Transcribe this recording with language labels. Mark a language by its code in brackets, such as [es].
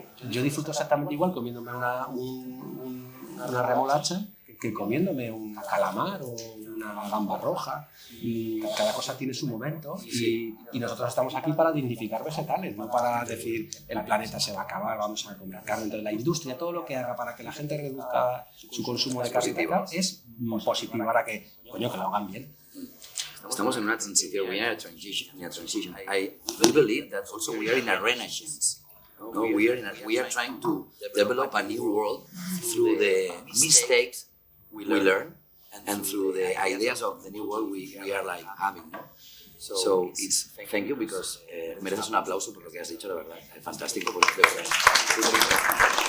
[es] Yo disfruto exactamente igual comiéndome una remolacha que comiéndome un calamar o una gamba roja, y cada cosa tiene su momento, y nosotros estamos aquí para dignificar vegetales, no para decir el planeta se va a acabar, vamos a comer carne. Entonces la industria, todo lo que haga para que la gente reduzca su consumo de carne es positivo, para que, coño, que lo hagan bien. Estamos en una transición, [en] we are in a transition. I believe that also we are in a renaissance. No, we are trying to develop a new world through the mistakes we learn and through the ideas of the new world we are like having. [es] No? [en] So it's thank you, because [es] mereces un aplauso por lo que has dicho, la verdad. Es fantástico, porque de verdad.